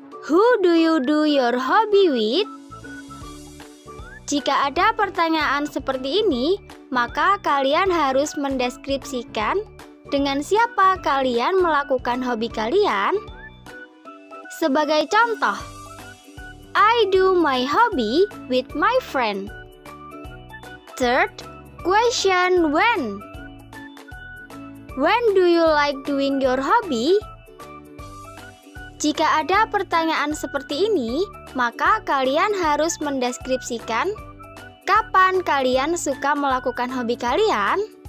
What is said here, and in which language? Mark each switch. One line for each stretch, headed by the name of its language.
English: Who do you do your hobby with?
Indonesian: Jika ada pertanyaan seperti ini, maka kalian harus mendeskripsikan dengan siapa kalian melakukan hobi kalian. Sebagai contoh,
English: I do my hobby with my friend. Third question, when? When do you like doing your hobby?
Indonesian: Jika ada pertanyaan seperti ini, maka kalian harus mendeskripsikan kapan kalian suka melakukan hobi kalian.